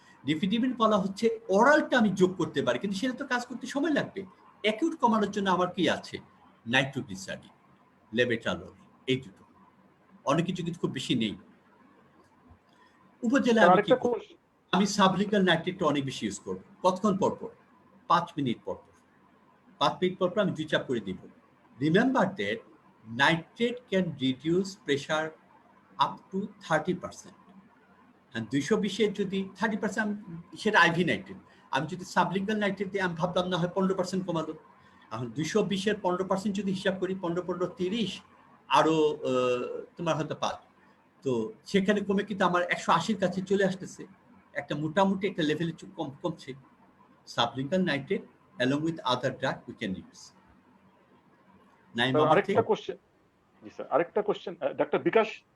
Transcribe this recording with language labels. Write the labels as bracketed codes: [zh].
[bn] Nifedipine বলা হচ্ছে অরালটা আমি যোগ করতে পারি, কিন্তু সেটা তো কাজ করতে সময় লাগবে। অ্যাকিউট কমানোর জন্য আমার কি আছে? নাইট্রোগ্লিসারিন, লেভেট্রালল, এই দুটো। অনেক কিছু কিন্তু খুব বেশি নেই। উপজেলায় আমি সাবলিঙ্গাল নাইট্রেটটা অনেক বেশি ইউজ করবো। কতক্ষণ পর পর? 5 মিনিট পর পর। 5 মিনিট পর পর আমি 2 চাপ করে দিব। [en] Remember that nitrate can reduce pressure up to 30%. [bn] And 220 যদি 30% সেটা আইভি নাইট্রেট, আমি যদি সাবলিঙ্গাল নাইট্রেট দিয়ে আমি ভাবলাম না হয় 15% কমালো। এখন 220-এর 15% যদি হিসাব করি, 15 30, আরো তোমার হয়তো 5, তো সেখানে কমে কিন্তু আমার 180-এর কাছে চলে আসতেছে। একটা মোটামুটি একটা লেভেলে কমছে। [en] Sublingual nitrate along with other drug we can use. [bn] আরেকটা কোশ্চেন, জি স্যার, আরেকটা কোশ্চেন ডক্টর বিকাশ।